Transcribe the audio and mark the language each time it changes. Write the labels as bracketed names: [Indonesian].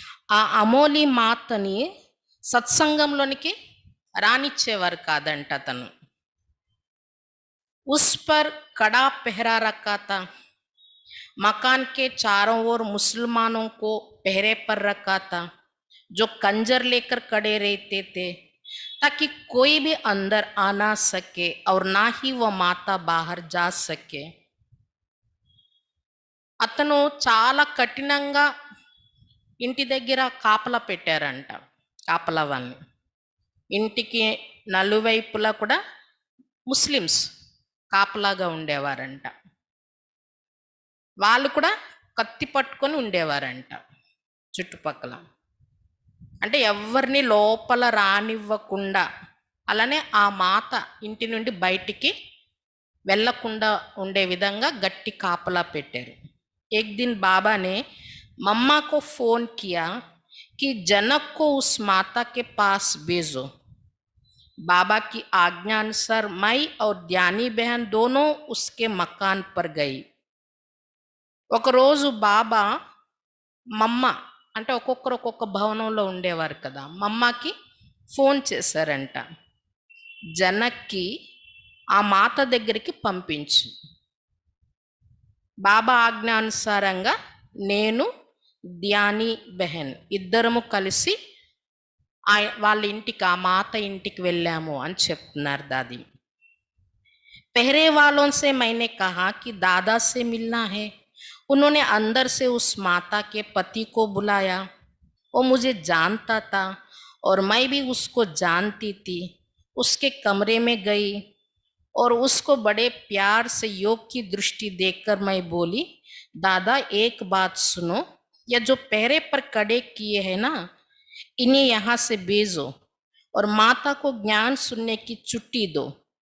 [Telugu] ఆ అమోలి మాతని సత్సంగంలోనికి రానిచ్చేవారు కాదంట అతను. [Hindi] ఉస్ పర్ కడా పెహరా రఖా తా. मकान के चारों ओर मुसलमानों को पहरे पर रखा था, जो कंजर लेकर खड़े रहते थे ताकि कोई भी अंदर आ ना सके और ना ही वह माता बाहर जा सके. [Telugu] అతను చాలా కఠినంగా ఇంటి దగ్గర కాపలా పెట్టారంట, కాపలా వాళ్ళని. ఇంటికి నలువైపులా కూడా ముస్లిమ్స్ కాపలాగా ఉండేవారంట. వాళ్ళు కూడా కత్తి పట్టుకొని ఉండేవారంట చుట్టుపక్కల. అంటే ఎవరిని లోపల రానివ్వకుండా, అలానే ఆ మాత ఇంటి నుండి బయటికి వెళ్ళకుండా ఉండే విధంగా గట్టి కాపలా పెట్టారు. [Hindi] एक दिन बाबा ने मम्मा को फोन किया कि जनक को उस माता के पास भेजो. बाबा की आज्ञा अनुसार मैं और ध्यानी बहन दोनों उसके मकान पर गई. [Telugu] ఒకరోజు బాబా మమ్మ అంటే ఒక్కొక్కరు ఒక్కొక్క భవనంలో ఉండేవారు కదా, మమ్మకి ఫోన్ చేశారంట, జనక్కి ఆ మాత దగ్గరికి పంపించు. బాబా ఆజ్ఞానుసారంగా నేను ధ్యాని బెహన్ ఇద్దరము కలిసి వాళ్ళ ఇంటికి, ఆ మాత ఇంటికి వెళ్ళాము అని చెప్తున్నారు దాది. [Hindi] पहरे वालों से मैंने कहा कि दादा से मिलना है। उन्होंने अंदर से उस माता के पति को बुलाया। वो मुझे जानता था और मैं भी उसको जानती थी। उसके कमरे में गई और उसको बड़े प्यार से योग की दृष्टि देखकर मैं बोली, दादा एक बात सुनो, यह जो पहरे पर खड़े किए हैं ना, इन्हें यहाँ से भेजो और माता को ज्ञान सुनने की छुट्टी दो।